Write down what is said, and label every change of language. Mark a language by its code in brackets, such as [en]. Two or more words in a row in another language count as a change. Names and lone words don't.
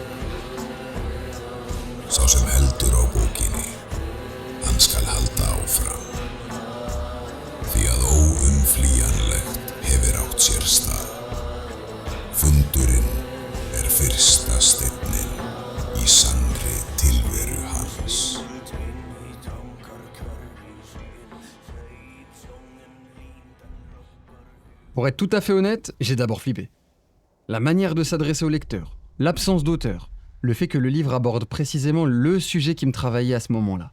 [is] Sá sem heldur á bókinni, hann skal halda áfram. Því að óumflýjanlegt hefur átt sér stað. Fundurinn fyrsta steinninn í sannri tilveru hans. [fr] Pour être tout à fait honnête, j'ai d'abord flippé. La manière de s'adresser au lecteur, l'absence d'auteur, le fait que le livre aborde précisément le sujet qui me travaillait à ce moment-là.